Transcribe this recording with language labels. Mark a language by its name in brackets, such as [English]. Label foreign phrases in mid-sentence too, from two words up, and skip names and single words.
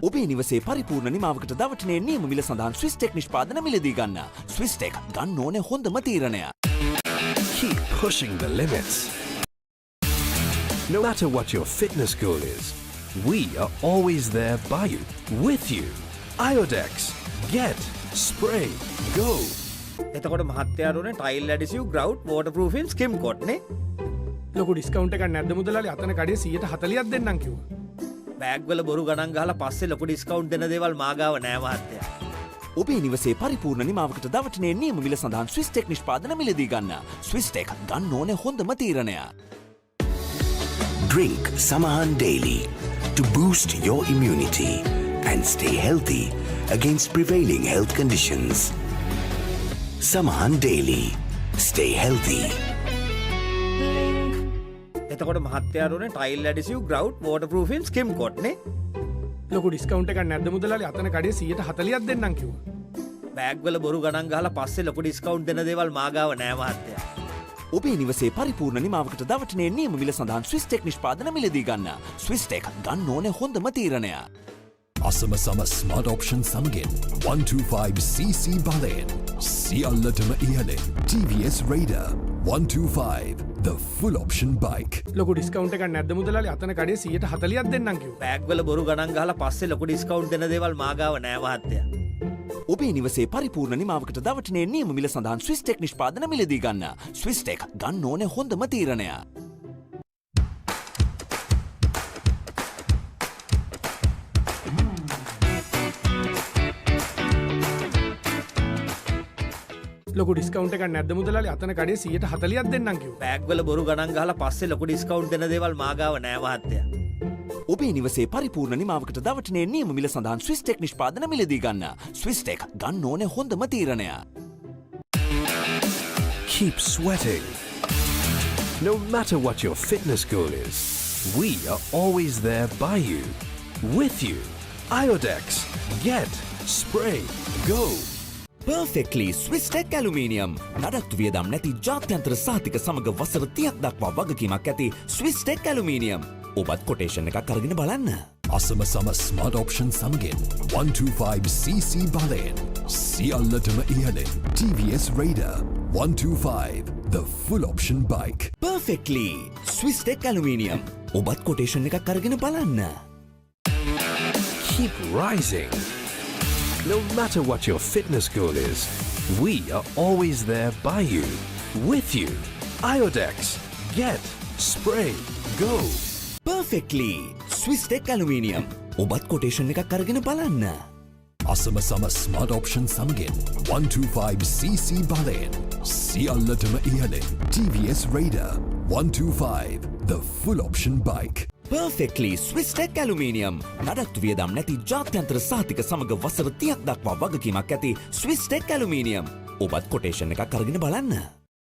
[Sinhala] ඔබේ නිවසේ පරිපූර්ණ නිමාවකට දවටනේ නියම මිල සඳහන් ස්විස් ටෙක් නිෂ්පාදන මිලදී ගන්න. ස්විස් ටෙක් ගන්න ඕනේ හොඳම තීරණය. [English] Keep pushing the limits. No matter what your fitness goal is, we are always there by you, with you. Iodex. Get. Spray. Go. [Sinhala] එතකොට මහත්තයාට උනේ [English] tile adhesive grout waterproofing skim coat [Sinhala] නේ. ලොකු ඩිස්කවුන්ට් එකක් නැද්ද මුදලාලි අතන කඩේ 140ක් දෙන්නම් කිව්වා. බෑග්වල බොරු ගණන් ගහලා පස්සේ ලොකු ඩිස්කවුන්ට් දෙන දේවල් මා ගාව නෑ මහත්තයා. ඔබේ නිවසේ පරිපූර්ණ නිමාවකට දවටනේ නියම මිල සඳහන් ස්විස් ටෙක් නිෂ්පාදන මිලදී ගන්න. ස්විස් ටෙක් ගන්න ඕනේ හොඳම තීරණය. [English] Drink Samahan daily to boost your immunity and stay healthy against prevailing health conditions. Samahan daily. Stay healthy. [Sinhala] එතකොට මහත්තයාට උනේ [English] tile adhesive grout waterproofing skim coat [Sinhala] නේ. ලොකු ඩිස්කවුන්ට් එකක් නැද්ද මුදලාලි අතන කඩේ 140ක් දෙන්නම් කිව්වා. බෑග්වල බොරු ගණන් ගහලා පස්සේ ලොකු ඩිස්කවුන්ට් දෙන දේවල් මා ගාව නෑ මහත්තයා. ඔබේ නිවසේ පරිපූර්ණ නිමාවකට දවටනේ නියම මිල සඳහන් ස්විස් ටෙක් නිෂ්පාදන මිලදී ගන්න. ස්විස් ටෙක් ගන්න ඕනේ හොඳම තීරණය. අසමසම [English] smart option [Sinhala] සමගින් 125cc බලයෙන් සියල්ලටම ඉහළින් TVS Raider 125 [English] the full option bike. [Sinhala] ලොකු ඩිස්කවුන්ට් එකක් නැද්ද මුදලාලි අතන කඩේ 140ක් දෙන්නම් කිව්වා. බෑග්වල බොරු ගණන් ගහලා පස්සේ ලොකු ඩිස්කවුන්ට් දෙන දේවල් මා ගාව නෑ මහත්තයා. ඔබේ නිවසේ පරිපූර්ණ නිමාවකට දවටනේ නියම මිල සඳහන් ස්විස් ටෙක් නිෂ්පාදන මිලදී ගන්න. ස්විස් ටෙක් ගන්න ඕනේ හොඳම තීරණය. ලොකු ඩිස්කවුන්ට් එකක් නැද්ද මුදලාලි අතන කඩේ 140ක් දෙන්නම් කිව්වා. බෑග්වල බොරු ගණන් ගහලා පස්සේ ලොකු ඩිස්කවුන්ට් දෙන දේවල් මා ගාව නෑ මහත්තයා. ඔබේ නිවසේ පරිපූර්ණ නිමාවකට දවටනේ නියම මිල සඳහන් ස්විස් ටෙක් නිෂ්පාදන මිලදී ගන්න. ස්විස් ටෙක් ගන්න ඕනේ හොඳම තීරණය. [English] Keep sweating. No matter what your fitness goal is, we are always there by you, with you. Iodex. Get. Spray. Go. Perfectly Swiss Tech Aluminium. [Sinhala] නඩත්තු වියදම් නැති ජාත්‍යන්තර සහතික සමග වසර 30ක් දක්වා වගකීමක් ඇති Swiss Tech Aluminium. ඔබත් කොටේෂන් එකක් අරගෙන බලන්න. අසමසම [English] smart option [Sinhala] සමගින් 125cc බලයෙන් සියල්ලටම ඉහළින් TVS Raider 125 [English] the full option bike. Perfectly Swiss Tech Aluminium. [Sinhala] ඔබත් කොටේෂන් එකක් අරගෙන බලන්න. [English] Keep rising. No matter what your fitness goal is, we are always there by you, with you. Iodex. Get. Spray. Go. Perfectly Swiss Tech Aluminium. [Sinhala] ඔබත් කොටේෂන් එකක් අරගෙන බලන්න. අසමසම [English] smart option [Sinhala] සමගින් 125cc බලයෙන් සියල්ලටම ඉහළින් TVS Raider 125 [English] the full option bike. Perfectly Swiss Tech Aluminium. [Sinhala] නඩත්තු වියදම් නැති ජාත්‍යන්තර සහතික සමග වසර 30ක් දක්වා වගකීමක් ඇති Swiss Tech Aluminium. ඔබත් කොටේෂන් එකක් අරගෙන බලන්න.